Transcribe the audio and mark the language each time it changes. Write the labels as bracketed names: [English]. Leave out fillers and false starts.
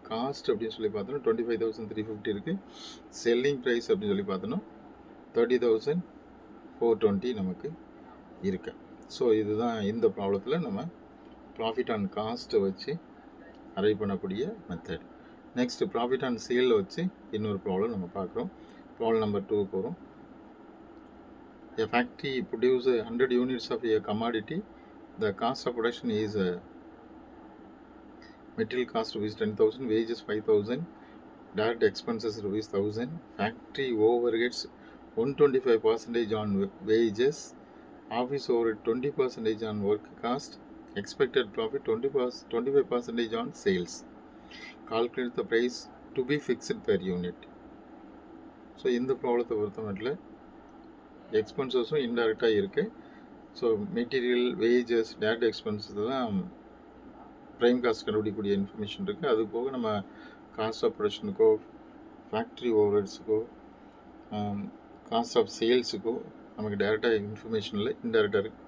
[Tamil] Cost அப்படின்னு சொல்லி பார்த்தோன்னா 25,350 இருக்குது. செல்லிங் ப்ரைஸ் அப்படின்னு சொல்லி பார்த்தோன்னா 30,420 நமக்கு இருக்கு. ஸோ இதுதான் இந்த ப்ராப்ளத்தில் நம்ம ப்ராஃபிட் ஆன் காஸ்ட்டை வச்சு அரைவ் பண்ணக்கூடிய மெத்தட். நெக்ஸ்ட் ப்ராஃபிட் ஆன் சேலில் வச்சு இன்னொரு ப்ராப்ளம் நம்ம பார்க்குறோம். ப்ராப்ளம் நம்பர் 2 போகிறோம். [English] A factory produce 100 units of a commodity. The cost of production is material cost rupees 10,000, wages 5,000, direct expenses rupees 1,000, factory overheads 125% on wages, office overhead 20% on work cost, expected profit 25% on sales. Calculate the price to be fixed per unit. [Tamil] So இந்த ப்ராப்ளத்தை பொறுத்த மட்டும் எக்ஸ்பென்சஸும் இன்டெரக்டாக இருக்குது. So material, wages, direct expenses தான் prime cost கண்டுபிடிக்கக்கூடிய information இருக்குது. அது போக நம்ம cost of ப்ரொடக்ஷனுக்கோ, factory ஓவர்ஹெட்ஸுக்கோ, cost of சேல்ஸுக்கோ நமக்கு டேரெக்டாக இன்ஃபர்மேஷன் இல்லை, இன்டெரக்டாக இருக்குது.